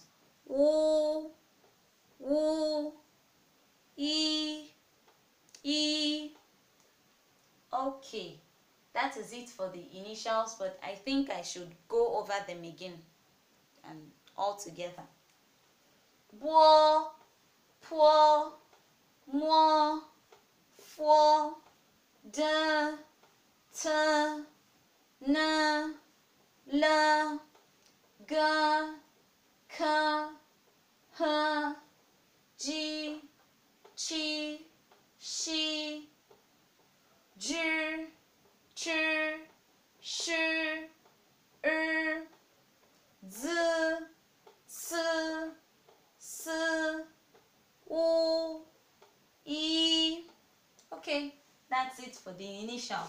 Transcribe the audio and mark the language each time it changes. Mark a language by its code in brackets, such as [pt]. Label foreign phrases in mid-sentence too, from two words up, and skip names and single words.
[zh] O, O, E, E. [en] Okay, that is it for the initials, but I think I should go over them again and all together. [zh] Bo, po, mo, fo, de, te, ne, le, ge, ke, he, ji, chi, she, j, ch, sh, z, s, s, u, I, [en] Okay, that's it for the initials.